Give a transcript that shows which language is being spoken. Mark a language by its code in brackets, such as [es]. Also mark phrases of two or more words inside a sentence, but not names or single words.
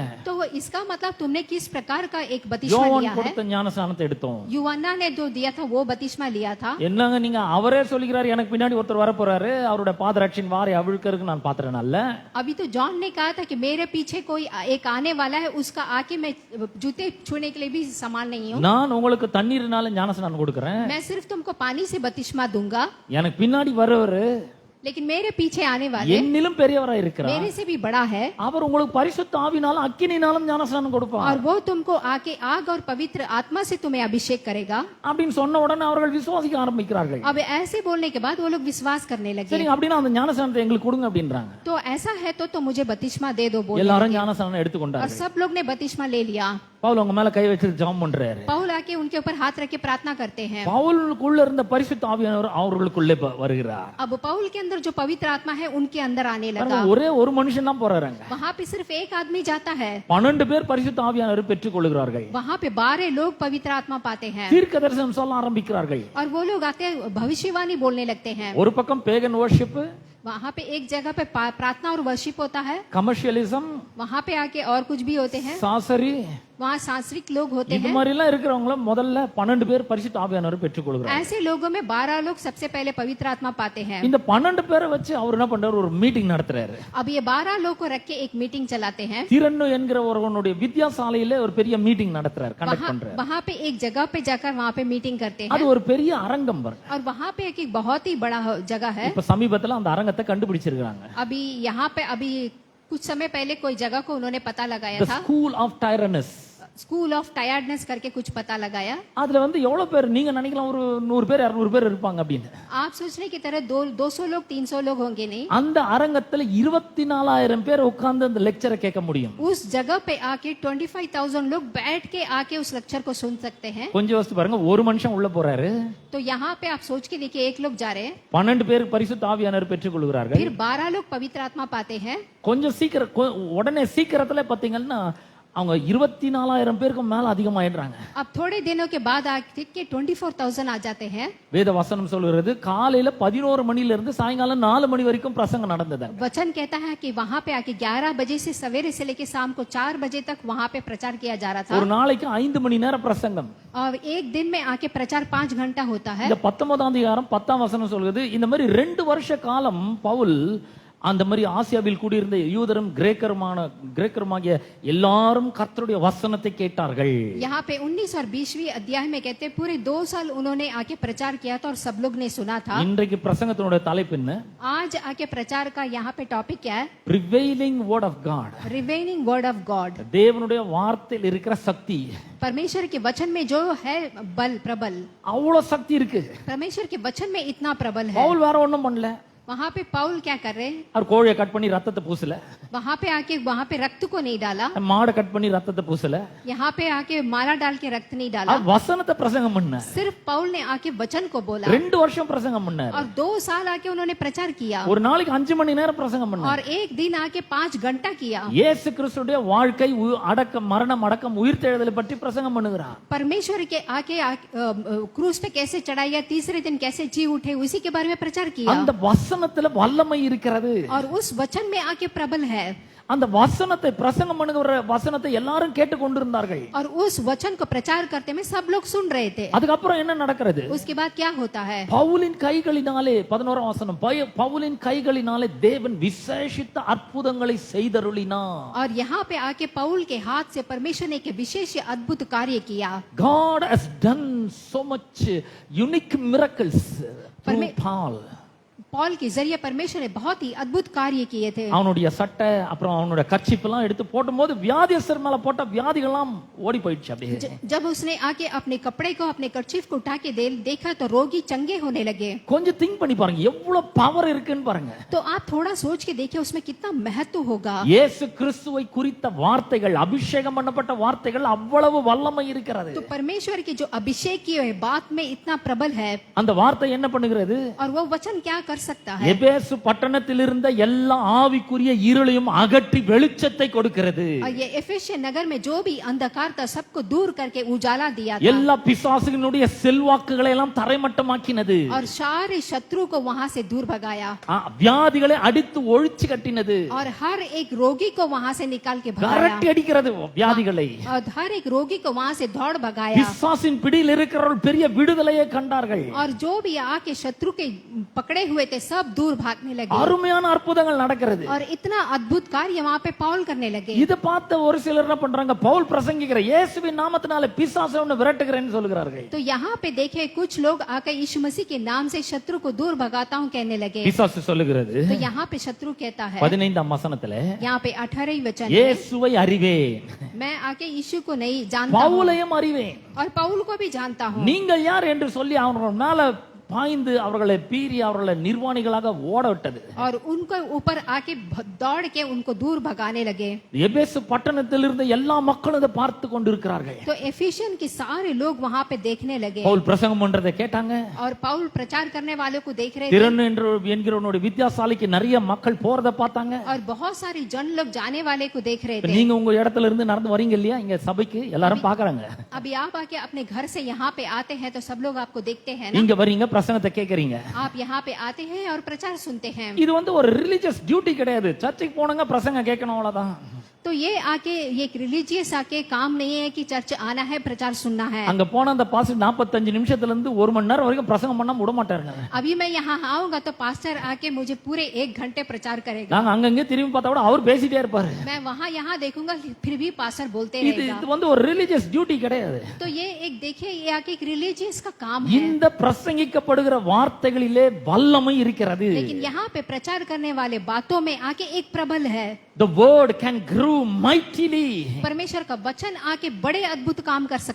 [hi] तो इसका मतलब तुमने किस प्रकार का एक बपतिस्मा लिया [ta] யோவான் [hi] है. [ta] கொடுத்த ஞானஸ்நானத்தை எடுத்தோம். [hi] यूहन्ना ने जो दिया था वो बपतिस्मा लिया था. [ta] என்னங்க நீங்க, அவரே சொல்லிக்கிறார் எனக்கு பின்னாடி ஒருத்தர் வர போறாரு, அவருடைய பாதரட்சின் வாரை அவிழ்க்கிறதுக்கு நான் பாத்திரம் அல்ல. [hi] अभी तो जॉन ने कहा था कि मेरे पीछे कोई एक आने वाला है, उसका आके मैं जूते छूने के लिए भी समान नहीं हूँ. [ta] நான் உங்களுக்கு தண்ணீர்னால ஞானஸ்நானம் கொடுக்கிறேன். [hi] मैं सिर्फ तुमको पानी से बपतिस्मा दूंगा. [ta] எனக்கு பின்னாடி வரவர் [hi] लेकिन मेरे पीछे आने वाले [ta] என்னிலும் பெரியவராய் இருக்கிறார். [hi] मेरे से भी बड़ा है [ta] அவர் உங்களுக்கு பரிசுத்த ஆவினாலும் அக்கினினாலும் ஞானஸ்நானம் கொடுப்பார். [hi] और वो तुमको आके आग और पवित्र आत्मा से तुम्हें अभिषेक करेगा. [ta] அப்படின்னு சொன்ன உடனே அவர்கள் விசுவாசிக்க ஆரம்பிக்கிறார்கள். [hi] अब ऐसे बोलने के बाद वो लोग विश्वास करने लगे. [ta] சரி அப்படினா அந்த ஞானஸ்நானத்தை எங்களுக்கு கொடுங்க அப்படின்றாங்க. [hi] तो ऐसा है तो मुझे बपतिस्मा दे दो बोल. [ta] எல்லாரும் ஞானஸ்நானம் [hi] और [ta] எடுத்துக்கொண்டார்கள். [hi] सब लोग ने बपतिस्मा ले लिया. [ta] பவுல் அவங்க மேல கை வச்சு ஜெபம் பண்றாரு. [hi] पौल आके उनके ऊपर हाथ रख के प्रार्थना करते हैं. [ta] பவுலுக்குள்ள இருந்த பரிசுத்த ஆவியானவர் அவர்களுக்குள்ளே வருகிறார். [hi] अब पौल के अंदर जो पवित्र आत्मा है उनके अंदर आने लगा. [ta] ஒரே ஒரு மனுஷன் தான் போறாங்க. [hi] वहाँ पे सिर्फ एक आदमी जाता है. [ta] 12 பேர் பரிசுத்த ஆவியானவரை பெற்றுக் கொள்கிறார்கள். [hi] वहाँ पे 12 लोग पवित्र आत्मा पाते हैं. [ta] தீர்க்க தரிசனம் சொல்ல ஆரம்பிக்கிறார்கள். [hi] और वो लोग आते भविष्यवाणी बोलने लगते हैं. [ta] ஒரு பக்கம் [en] pagan worship, [hi] वहाँ पे एक जगह पे प्रार्थना और वर्शिप होता है. [ta] கமர்ஷியலிசம், [hi] वहाँ पे आके और कुछ भी होते हैं. [ta] சாசரி, [hi] वहाँ सांस्कृतिक लोग होते [ta] இது [hi] हैं. [ta] மாதிரி எல்லாம் இருக்கிறவங்கள முதல்ல 12 பேர் பரிசுத்த ஆவியானவரை பெற்றுக் கொள்கிறார்கள். [hi] ऐसे लोगों में 12 लोग सबसे पहले पवित्र आत्मा पाते हैं. [ta] இந்த 12 பேரை வச்சு அவர் என்ன பண்றாரு, ஒரு மீட்டிங் நடத்துறாரு. [hi] अब ये 12 लोग को रख के एक मीटिंग चलाते हैं. [ta] திரன்னு என்கிற ஒருவனுடைய வித்யாசாலையில ஒரு பெரிய மீட்டிங் நடத்துறாரு, கண்டக்ட் பண்றாரு. [hi] वहाँ पे एक जगह पे जाकर वहाँ पे मीटिंग करते हैं. [ta] அது ஒரு பெரிய அரங்கம் பாருங்க. [hi] और वहाँ पे एक बहुत ही बड़ा जगह है. [ta] இப்ப சமீபத்துல அந்த அரங்கத்தை கண்டுபிடிச்சிருக்காங்க. [hi] अभी यहाँ पे अभी कुछ समय पहले कोई जगह को उन्होंने पता लगाया The था. School of Tyrannus. स्कूल ऑफ टायर्डनेस करके कुछ पता लगाया. [ta] அதுல வந்து எவ்வளவு பேர் நீங்க நினைக்கலாம், ஒரு 100 பேர் 200 பேர் இருப்பாங்க அப்படின்னு. [hi] आप सोचने की तरह 200 लोग 300 लोग होंगे नहीं. [ta] அந்த அரங்கத்துல 24000 பேர் உட்கார்ந்து அந்த லெக்சரை கேட்க முடியும். [hi] उस जगह पे आके 25,000 लोग बैठ के आके उस लेक्चर को सुन सकते हैं. [ta] கொஞ்சம் யோசிச்சு பாருங்க, ஒரு மனுஷன் உள்ள போறாரு, [hi] तो यहाँ पे आप सोच के देखिए, एक लोग जा रहे हैं, [ta] 12 பேர் பரிசுத்த ஆவியானவர் பெற்றுக் கொள்கிறார்கள். [hi] फिर 12 लोग पवित्र आत्मा पाते हैं. [ta] கொஞ்சம் உடனே சீக்கிரத்துல பாத்தீங்கன்னா அவங்க 24000 பேருக்கு மேல அதிகமாயிடுறாங்க. [hi] अब थोड़े दिनों के बाद आके 24,000 आ जाते हैं. [ta] வேத வசனம் சொல்கிறது காலையில 11 மணில இருந்து சாயங்காலம் 4 மணி வரைக்கும் பிரசங்கம் நடந்தது. [hi] वचन कहता है कि वहाँ पे आके 11 बजे से सवेरे से लेके शाम को 4 बजे तक वहाँ पे प्रचार किया जा रहा था. [ta] ஒரு நாளைக்கு 5 மணி நேரம் பிரசங்கம். [hi] और एक दिन में आके प्रचार 5 घंटा होता है. [ta] இந்த 19ஆம் அதிகாரம் 10ஆம் வசனம் சொல்கிறது, இந்த மாதிரி 2 வருஷ காலம் பவுல் அந்த மாதிரி ஆசியாவில் கூடியிருந்த யூதரும் கிரேக்கருமாகிய எல்லாரும் கர்த்தருடைய வசனத்தை கேட்டார்கள். [hi] यहाँ पे 19 और 20वीं अध्याय में कहते हैं पूरे 2 साल उन्होंने आके प्रचार किया था और सब लोग ने सुना था. [ta] இன்றைக்கு பிரசங்கத்தினுடைய தலைப்பு என்ன? [hi] आज आके प्रचार का यहाँ पे टॉपिक क्या है? [en] Prevailing word of God. Revening word of God. [ta] தேவனுடைய வார்த்தையில் இருக்கிற சக்தி, [hi] परमेश्वर के वचन में जो है बल प्रबल, [ta] அவ்வளவு சக்தி இருக்கு. [hi] परमेश्वर के वचन में इतना प्रबल है. [ta] பவுல் வேற ஒண்ணும் பண்ணல. [hi] वहाँ पे पौल क्या कर रहे हैं? [ta] அவர் கோழியை கட் பண்ணி ரத்தத்தை பூசல, [hi] वहाँ पे आके वहाँ पे रक्त को नहीं डाला, [ta] மாடை கட் பண்ணி ரத்தத்தை பூசல, [hi] यहाँ पे आके माला डाल के रक्त नहीं डाला. [ta] அவர் வசனத்தை பிரசங்கம் பண்ணார். [hi] सिर्फ पौल ने आके वचन को बोला [ta] 2 வருஷம் பிரசங்கம் பண்ணார். [hi] और 2 साल आके उन्होंने प्रचार किया. [ta] ஒரு நாளைக்கு 5 மணி நேரம் பிரசங்கம் பண்ணார். [hi] और एक दिन आके 5 घंटा किया. [ta] இயேசு கிறிஸ்துடைய வாழ்க்கை, அடக்கம், மரணம், அடக்கம், உயிர்த்தெழுதலை பற்றி பிரசங்கம் பண்ணுகிறார். [hi] परमेश्वर के आके क्रूस पे कैसे चढ़ाया, तीसरे दिन कैसे जी उठे, उसी के बारे में प्रचार किया. [ta] அந்த வசனத்துல வல்லமை இருக்கிறது. [hi] और उस वचन में आके प्रबल है. [ta] அந்த வசனத்தை பிரசங்கம் பண்ணுகிற வசனத்தை எல்லாரும் கேட்டு கொண்டிருந்தார்கள். [hi] और उस वचन को प्रचार करते में सब लोग सुन रहे थे. [ta] அதுக்கப்புறம் என்ன நடக்கிறது? [hi] उसके बाद क्या होता है? [ta] பவுலின் கைகளினாலே 11ஆம் வசனம், பவுலின் கைகளினாலே தேவன் விசேஷித்த அற்புதங்களை செய்தருளினார். [hi] और यहाँ पे आके पौल के हाथ से परमेश्वर ने एक विशेष अद्भुत कार्य किया. [en] God has done so much unique miracles through Paul. [hi] पॉल के जरिए परमेश्वर ने बहुत ही अद्भुत कार्य किए थे. [ta] அவனுடைய சட்டை அப்புறம் அவனுடைய கர்ச்சீப் எல்லாம் எடுத்து போடும்போது வியாதியஸ்தர் மேல போட்ட வியாதிகள்லாம் ஓடி போயிடுச்சு. அப்படியே [hi] जब उसने आके अपने कपड़े को, अपने कर्चीफ को उठा के देखा तो रोगी चंगे होने लगे. [ta] கொஞ்சம் திங்க் பண்ணி பாருங்க, எவ்வளவு பவர் இருக்குன்னு பாருங்க. [hi] तो आप थोड़ा सोच के देखिए उसमें कितना महत्व होगा. [ta] இயேசு கிறிஸ்துவை குறித்த வார்த்தைகள், அபிஷேகம் பண்ணப்பட்ட வார்த்தைகள் அவ்வளவு வல்லமை இருக்கிறது. [hi] तो परमेश्वर की जो अभिषेक की है बात में इतना प्रबल है. [ta] அந்த வார்த்தை என்ன பண்ணுகிறது? [hi] और वो वचन क्या कर सकता है? [ta] எபேசு பட்டணத்தில் இருந்த எல்லா ஆவிக்குரிய இருளையும் அகற்றி வெளிச்சத்தை கொடுக்கிறது. [hi] और ये एफेसिया नगर में जो भी अंधकार था सबको दूर करके उजाला दिया था. [ta] எல்லா பிசாசுகளுடைய செல்வாக்குகளை எல்லாம் தரைமட்டமாக்கினது. [hi] और सारे शत्रु को वहां से दूर भगाया. [ta] வியாதிகளை அடித்து ஒழிச்சு கட்டினது. [hi] और हर एक रोगी को वहां से निकाल के भगाया. [ta] கரட்டி அடிக்கிறது வியாதிகளை. [hi] और हर एक रोगी को वहां से दौड़ भगाया. [ta] பிசாசின் பிடியில் இருக்கிறவர்கள் பெரிய விடுதலையை கண்டார்கள். [hi] और जो भी आके शत्रु के पकड़े हुए थे सब दूर भागने लगे [ta] அருமையான அற்புதங்கள் நடக்கிறது. [hi] और इतना अद्भुत कार्य वहाँ पे पौल करने लगे। [ta] இத பார்த்த ஒரு சிலர் என்ன பண்றாங்க, பவுல் பிரசங்கிக்கிற இயேசுவின் நாமத்தினாலே பிசாசை ஒன்னு விரட்டுகிறேன்னு சொல்கிறார்கள். [hi] तो यहाँ पे देखे कुछ लोग आकर यीशु मसीह के नाम से शत्रु को दूर भगाता हूँ कहने लगे। [ta] பிசாசு சொல்லுகிறது, [hi] तो यहाँ पे शत्रु कहता है [ta] 15ஆம் வசனத்துல, [hi] यहाँ पे 18 वचन है, [ta] இயேசுவை அறிவேன், [hi] मैं आके यीशु को नहीं जानता हूँ [ta] பவுலையும் அறிவேன், [hi] और पौल को भी जानता हूँ। [ta] நீங்கள் யார் என்று சொல்லி அவர்கள் மேல பாய்ந்து அவர்களை பீறி அவர்களை நிர்வாணிகளாக ஓட விட்டது. [hi] और उनको ऊपर आके दौड़ के उनको दूर भगाने लगे। [ta] எபேசு பட்டணத்தில் இருந்த எல்லா மக்களும் இதை பார்த்து கொண்டிருக்கிறார்கள். [hi] तो एफिशियन के सारे लोग वहाँ पे देखने लगे [ta] பவுல் பிரசங்கம் பண்றதை கேட்டாங்க. [hi] और पौल प्रचार करने वालों को देख रहे थे [ta] திறன் என்கிறவனுடைய வித்யாசாலைக்கு நிறைய மக்கள் போறதை பார்த்தாங்க. [hi] और बहुत सारे जन लोग जाने वाले को देख रहे थे। [ta] நீங்க உங்க இடத்துல இருந்து நடந்து வரீங்க இல்லையா, இங்க சபைக்கு எல்லாரும் பாக்குறாங்க. [hi] अभी आप आके अपने घर से यहाँ पे आते हैं तो सब लोग आपको देखते हैं ना, [ta] இங்க வரீங்க, பிரசங்கத்தை கேக்குறீங்க. [hi] आप यहाँ पे आते हैं और प्रचार सुनते हैं। [ta] இது ஒரு [en] religious duty [ta] கிடையாது. சர்ச்சுக்கு போனங்க பிரசங்கம் கேட்கணும் அவ்வளவுதான். [hi] तो ये आके ये एक रिलीजियस आके काम नहीं है कि चर्च आना है प्रचार सुनना है। [ta] அங்க போன அந்த பாஸ்டர் 45 நிமிஷத்துல இருந்து 1 மணி நேரம் வரைக்கும் பிரசங்கம் பண்ணாம விட மாட்டாருங்க. [hi] अभी मैं यहाँ आऊंगा तो पास्टर आके मुझे पूरे 1 घंटे प्रचार करेगा। [ta] நாங்க அங்கங்க திரும்பி பார்த்தா கூட அவர் பேசிட்டே இருப்பாரு. [hi] मैं वहाँ यहाँ देखूंगा फिर भी पास्टर बोलते [ta] இது [hi] रहेगा। [ta] ஒரு [en] religious duty [ta] கிடையாது. [hi] तो ये एक देखिए ये आके एक रिलीजियस का काम है। [ta] இந்த பிரசங்கிக்கப்படுகிற வார்த்தைகளிலே வல்லமை இருக்கிறது. [hi] लेकिन यहाँ पे प्रचार करने वाले बातों में आके एक प्रबल है। [en] The word can grow mightily. [hi] परमेश्वर का वचन आके बड़े अद्भुत काम कर सकते